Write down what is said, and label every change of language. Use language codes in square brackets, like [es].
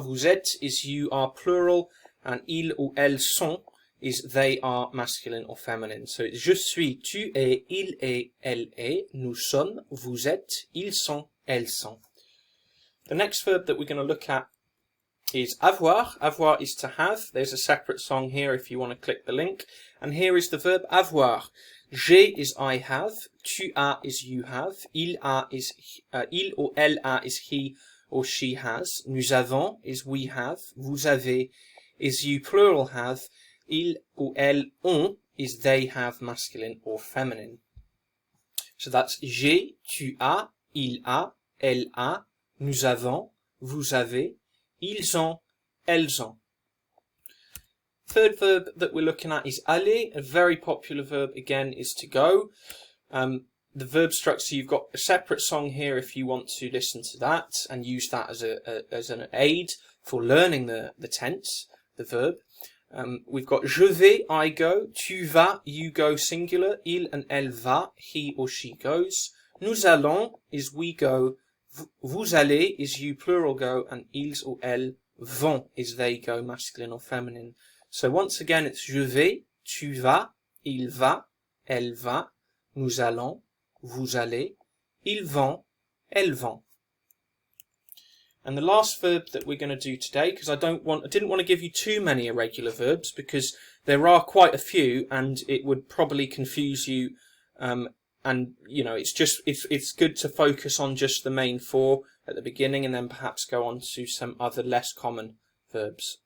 [fr] Vous êtes [en] is you are plural. And [fr] ils ou elles sont [en] is they are masculine or feminine. So it's [fr] je suis, tu es, il est, elle est. Nous sommes, vous êtes, ils sont, elles sont. [en] The next verb that we're going to look at is avoir. Avoir is to have. There's a separate song here if you want to click the link. And here is the verb avoir. [fr] J'ai [en] is I have. [fr] Tu as [en] is you have. [fr] Il a [en] is il or elle a is he or she has. [fr] Nous avons [en] is we have. [fr] Vous avez [en] is you plural have. [fr] Ils ou elles ont [en] is they have masculine or feminine. So that's [fr] j'ai, tu as, il a, elle a, nous avons, vous avez, ils ont, elles ont. [en] Third verb that we're looking at is aller. A very popular verb again is to go. The verb structure, you've got a separate song here if you want to listen to that and use that as an aid for learning the tense, the verb. We've got [fr] je vais, [en] I go, [fr] tu vas, [en] you go singular, il and elle va, he or she goes. [fr] Nous allons [en] is we go, [fr] vous allez [en] is you plural go, and ils or elles vont is they go masculine or feminine. So once again it's [fr] je vais, tu vas, il va, elle va, nous allons, vous allez, ils vont, elles vont. [en] And the last verb that we're going to do today, because I didn't want to give you too many irregular verbs because there are quite a few and it would probably confuse you. And you know, it's good to focus on just the main 4 at the beginning and then perhaps go on to some other less common verbs.